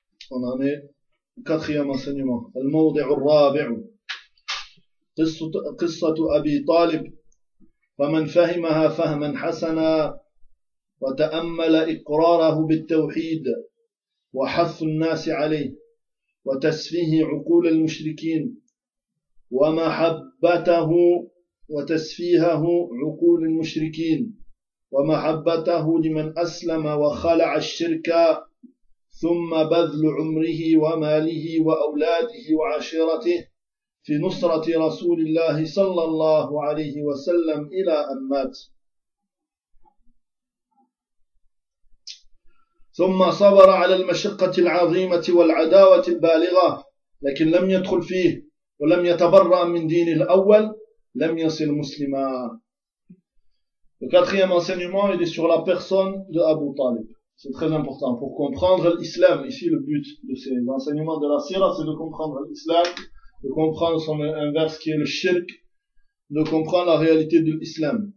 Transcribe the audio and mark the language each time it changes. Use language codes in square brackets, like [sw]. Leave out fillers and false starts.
[fr] On en est au quatrième enseignement. [ar] Al-mawdi' al-rabi'u. قصة أبي طالب فمن فهمها فهما حسنا وتأمل إقراره بالتوحيد وحث الناس عليه وتسفيه عقول المشركين ومحبته وتسفيهه عقول المشركين ومحبته لمن أسلم وخلع الشرك ثم بذل عمره وماله وأولاده وعشيرته في نصرة رسول الله صلى الله عليه وسلم إلى أن مات ثم صبر على المشقة العظيمة والعداوة البالغة لكن لم يدخل فيه ولم يتبرأ من دين الأول لم يصل مسلما. [fr] Le quatrième enseignement, il est sur la personne de Abu Talib. C'est très important pour comprendre l'islam. Ici, le but de ces enseignements de la sirah, c'est de comprendre l'islam, de comprendre son inverse qui est le shirk, de comprendre la réalité de l'islam.